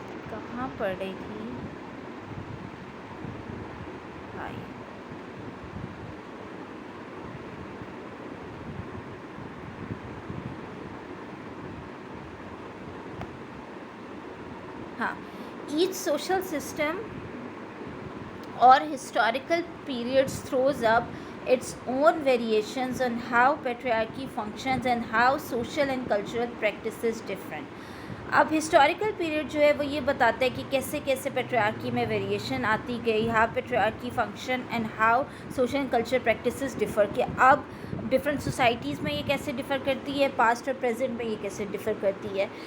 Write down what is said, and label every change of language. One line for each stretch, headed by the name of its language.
Urdu: کہاں پڑھ رہی تھی, ہاں.
English: Each social system اور historical periods throws up its own variations on how patriarchy functions and how social and cultural practices different.
Urdu: اب ہسٹوریکل پیریڈ جو ہے وہ یہ بتاتا ہے کہ کیسے کیسے پیٹریارکی میں ویریشن آتی گئی,
English: How patriarchy function and how social and culture practices differ.
Urdu: کہ اب ڈفرینٹ سوسائٹیز میں یہ کیسے ڈفر کرتی ہے, پاسٹ اور پریزنٹ میں یہ کیسے ڈفر کرتی ہے.